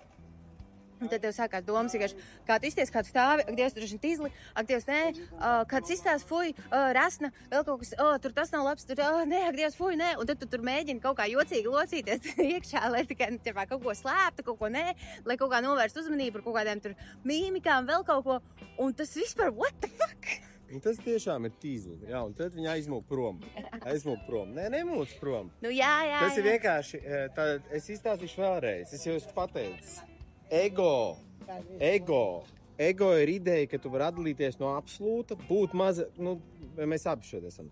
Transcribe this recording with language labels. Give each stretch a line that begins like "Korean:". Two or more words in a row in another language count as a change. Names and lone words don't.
Latvian: Un tad tev sākās domas, kā tu izties, kā tu stāvi, ak, Dievs, tur ir tīzli, ak, Dievs, nē, kāds izstās, fuj, rasna, vēl kaut kas, tur tas nav labs, tur, nē, ak, Dievs, fuj, nē, un tad tu tur mēģini kaut kā jocīgi locīties iekšā, lai tikai kaut ko slēptu, kaut ko nē, lai kaut kā novērst uzmanību par kaut kādiem tur mīmikām, vēl kaut ko, un tas vispār,
English: what the fuck?
Latvian: Un tas tiešām ir tīzli, jā, un tad viņa aizmūk prom. Nē, nemūc prom. Jā. Tas ir vienkārši, es izstāstīšu vēlreiz, es jau esmu pateicis. Ego ir ideja, ka tu vari atdalīties no absolūta, būt maza, mēs abi šeit esam.